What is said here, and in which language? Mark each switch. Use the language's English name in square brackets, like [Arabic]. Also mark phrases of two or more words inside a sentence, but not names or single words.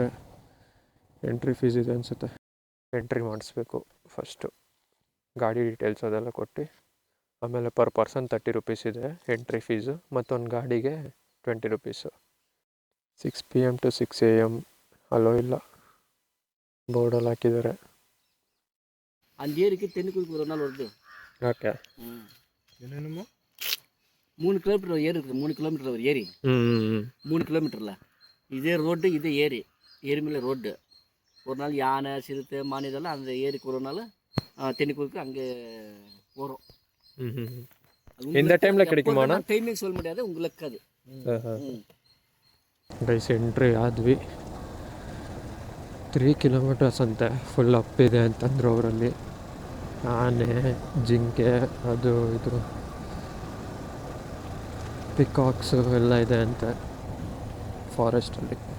[English] entry fees [Kannada] ಇದೆ ಅನಿಸುತ್ತೆ. ಎಂಟ್ರಿ ಮಾಡಿಸ್ಬೇಕು ಫಸ್ಟು. ಗಾಡಿ ಡೀಟೇಲ್ಸ್ ಅದೆಲ್ಲ ಕೊಟ್ಟು ಆಮೇಲೆ [English] per person [Kannada] 30 ರುಪೀಸ್ ಇದೆ [English] entry fees. [Kannada] ಮತ್ತೊಂದು ಗಾಡಿಗೆ 20 ರುಪೀಸು. [English] 6 PM to 6 AM [Kannada] ಅಲ್ಲೋ ಇಲ್ಲ, ಬೋರ್ಡಲ್ಲಿ ಹಾಕಿದ್ದಾರೆ. [Tamil] அந்த ஏரிக்கு தென்னுக்குறிக்கு ஒரு நாள் வருது. [Kannada] ಓಕೆ. [Tamil] என்னென்னமோ 3 கிலோமீட்டர் ஏரி இருக்குது. 3 கிலோமீட்டர் ஒரு ஏரி. 3 கிலோமீட்டரில் இதே ரோடு, இதே ஏரி. ஏரி மேலே ரோடு. ஒரு நாள் யானை, சிறுத்தை, மான் இதெல்லாம் அந்த ஏரிக்கு ஒரு நாள் தென்னுக்குறிக்கு அங்கே போகிறோம். இந்த டைமில் கிடைக்குமாண்ணா? டைமிங் சொல்ல முடியாது உங்களுக்கு அது. [English] guys entry [Kannada] ಆದ್ವಿ. 3 ಕಿಲೋಮೀಟರ್ಸ್ ಅಂತೆ. ಫುಲ್ ಅಪ್ಪಿದೆ ಅಂತಂದ್ರು ಅವರಲ್ಲಿ. ಆನೆ, ಜಿಂಕೆ, ಅದು ಇದು ಪಿಕಾಕ್ಸು ಎಲ್ಲ ಇದೆ ಅಂತೆ ಫಾರೆಸ್ಟಲ್ಲಿ.